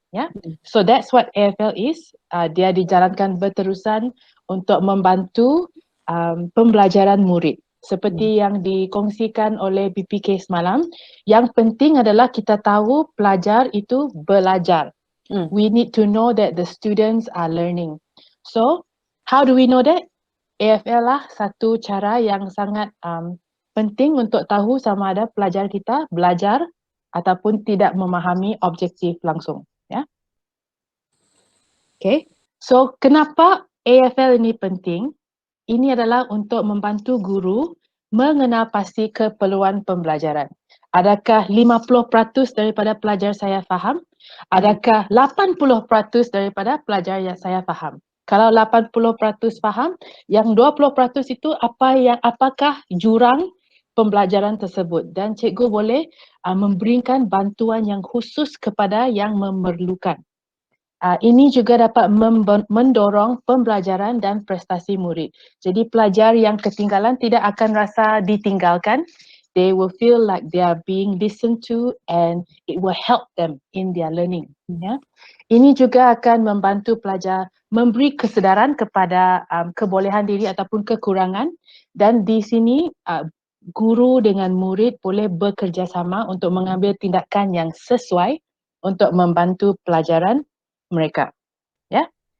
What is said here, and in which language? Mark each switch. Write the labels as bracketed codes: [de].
[ms] Ya, [en] so that's what AFL is. [ms] Dia dijalankan berterusan untuk membantu pembelajaran murid. Seperti yang dikongsikan oleh BPK semalam, yang penting adalah kita tahu pelajar itu belajar. [en] We need to know that the students are learning. So, how do we know that? [ms] AFL lah satu cara yang sangat penting untuk tahu sama ada pelajar kita belajar ataupun tidak memahami objektif langsung. Ya. Okay. So kenapa AFL ini penting? Ini adalah untuk membantu guru mengenal pasti keperluan pembelajaran. Adakah 50% daripada pelajar saya faham? Adakah 80% daripada pelajar yang saya faham? Kalau 80% faham, yang 20% itu apakah jurang pembelajaran tersebut, dan cikgu boleh memberikan bantuan yang khusus kepada yang memerlukan. Ini juga dapat mendorong pembelajaran dan prestasi murid. Jadi pelajar yang ketinggalan tidak akan rasa ditinggalkan. [en] They will feel like they are being listened to and it will help them in their learning. [ms] Ya. Ini juga akan membantu pelajar memberi kesedaran kepada kebolehan diri ataupun kekurangan, dan di sini guru dengan murid boleh bekerjasama untuk mengambil tindakan yang sesuai untuk membantu pelajaran mereka. Ya.